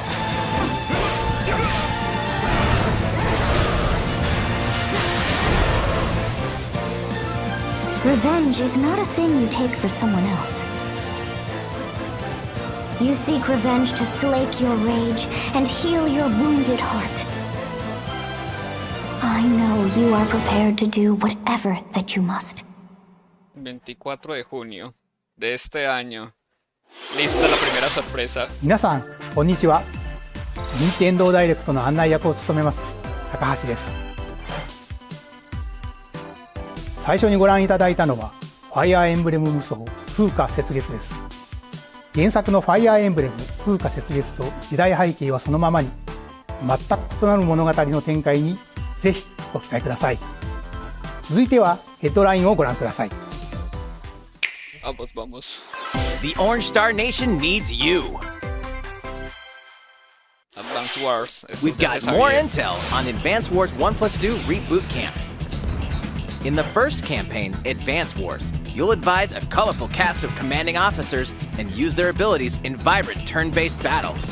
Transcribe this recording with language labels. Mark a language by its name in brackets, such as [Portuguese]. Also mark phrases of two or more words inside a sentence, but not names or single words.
[English] Revenge is not a thing you take for someone else. You seek revenge to slake your rage and heal your wounded heart. I know you are prepared to do whatever that you must. [Spanish] 24 de junio de este año. Lista la primera sorpresa. [Japanese] 皆さんこんにちは。任天堂ダイレクトの案内役を務めます高橋です。最初にご覧いただいたのはファイアーエンブレム無双風化雪月です。原作のファイアーエンブレム風化雪月と時代背景はそのままに、全く異なる物語の展開にぜひご期待ください。続いてはヘッドラインをご覧ください。 [Spanish] Vamos, vamos. [English] The Orange Star Nation needs you. Advance Wars. We've got more intel on Advance Wars 1+2 Reboot Camp. In the first campaign, Advance Wars, you'll advise a colorful cast of commanding officers and use their abilities in vibrant turn-based battles.